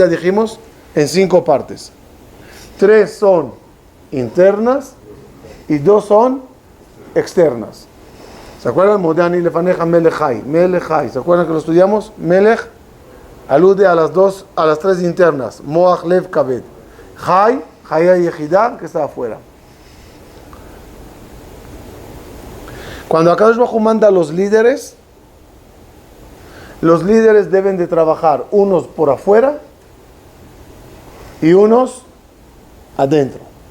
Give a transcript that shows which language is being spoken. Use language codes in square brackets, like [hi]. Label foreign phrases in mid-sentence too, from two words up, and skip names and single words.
[es] Dijimos, en 5 partes. 3 son internas y 2 son externas. ¿Se acuerdan? [he] מודני לפניך מלך חי. [es] Melechai. ¿Se acuerdan que lo estudiamos? Melech alude a las 3 internas. [he] מוח לב כבד. חי חיה יחידה, [es] que está afuera. Cuando [he] הקדוש ברוך הוא [es] manda a los líderes deben de trabajar unos por afuera y unos adentro.